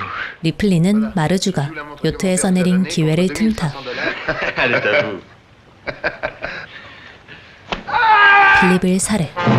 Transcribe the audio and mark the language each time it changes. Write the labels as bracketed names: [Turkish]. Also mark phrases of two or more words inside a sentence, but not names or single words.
[Korean] 리플리는 마르주가 요트에서 내린 기회를 틈타 [French] Elle est à vous. [Korean] 필립을 살해.